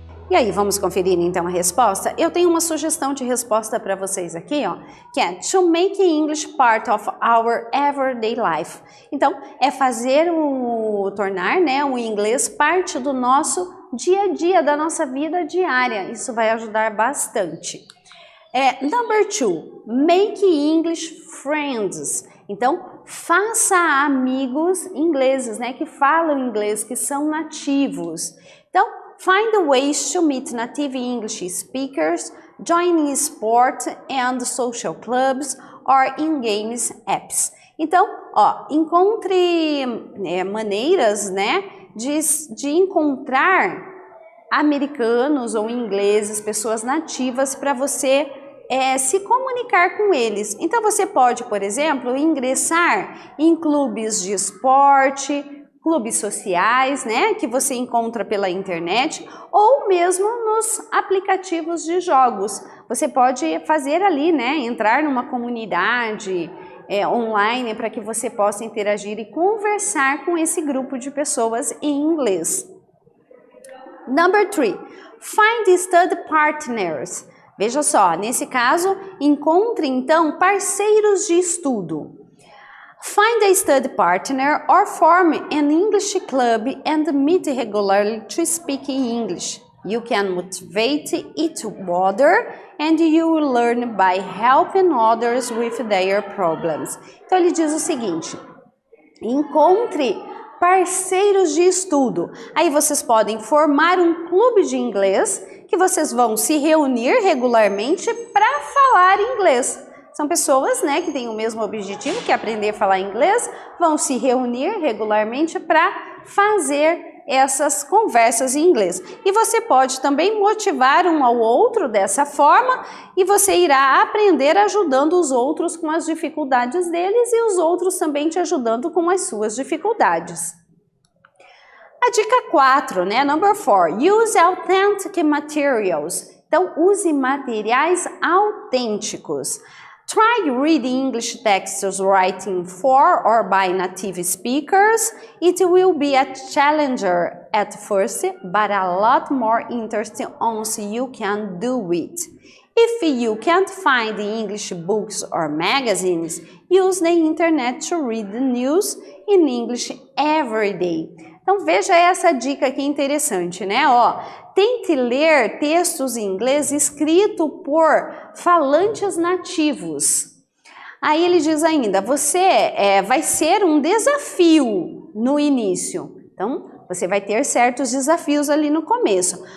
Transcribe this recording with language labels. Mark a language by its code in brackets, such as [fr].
[pt] E aí, vamos conferir então a resposta? Eu tenho uma sugestão de resposta para vocês aqui, ó, que é [en] to make English part of our everyday life. [pt] Então, é tornar, né, o inglês parte do nosso dia a dia, da nossa vida diária. Isso vai ajudar bastante. [en] Number 2, make English friends. [pt] Então, faça amigos ingleses, né, que falam inglês, que são nativos. [en] Então, find ways to meet native English speakers, join in sport and social clubs or in games apps. [pt] Então, ó, encontre maneiras, né, de encontrar americanos ou ingleses, pessoas nativas, para você se comunicar com eles. Então você pode, por exemplo, ingressar em clubes de esporte, clubes sociais, né, que você encontra pela internet, ou mesmo nos aplicativos de jogos. Você pode fazer ali, né, entrar numa comunidade online para que você possa interagir e conversar com esse grupo de pessoas em inglês. [en] Number 3, find study partners. [pt] Veja só, nesse caso, encontre então parceiros de estudo. [en] Find a study partner or form an English club and meet regularly to speak in English. You can motivate each other and you will learn by helping others with their problems. [pt] Então ele diz o seguinte: encontre parceiros de estudo. Aí vocês podem formar um clube de inglês que vocês vão se reunir regularmente para falar inglês. São pessoas, né, que têm o mesmo objetivo, que é aprender a falar inglês, vão se reunir regularmente para fazer essas conversas em inglês. E você pode também motivar um ao outro dessa forma e você irá aprender ajudando os outros com as dificuldades deles e os outros também te ajudando com as suas dificuldades. A dica 4, né? [en] Number 4, use authentic materials. [pt] Então, use materiais autênticos. [en] Try reading English texts writing for or by native speakers. It will be a challenger at first, but a lot more interesting once you can do it. If you can't find English books or magazines, use the internet to read the news in English every day. [pt] Então veja essa dica aqui interessante, né? Ó, tente ler textos em inglês escritos por falantes nativos. Aí ele diz ainda, vai ser um desafio no início. Então, você vai ter certos desafios ali no começo.